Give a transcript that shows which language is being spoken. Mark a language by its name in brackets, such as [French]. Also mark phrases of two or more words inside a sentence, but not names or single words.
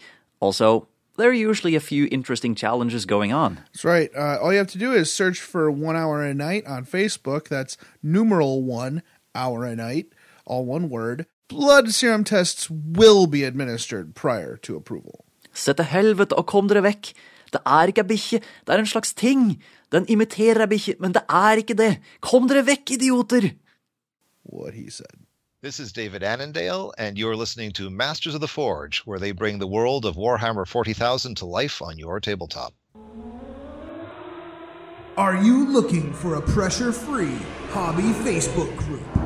[English] Also, there are usually a few interesting challenges going on. That's right. All you have to do is search for 1 Hour a Night on Facebook. That's numeral 1 Hour a Night, all one word. Blood serum tests will be administered prior to approval. [Norwegian] Se til helvete og kom dere vekk. Det ikke en bikkje, det en slags ting. Den imiterer en bikkje, men det ikke det. Kom dere vekk, idioter! [English] What he said. This is David Annandale, and you're listening to Masters of the Forge, where they bring the world of Warhammer 40,000 to life on your tabletop. Are you looking for a pressure-free hobby Facebook group?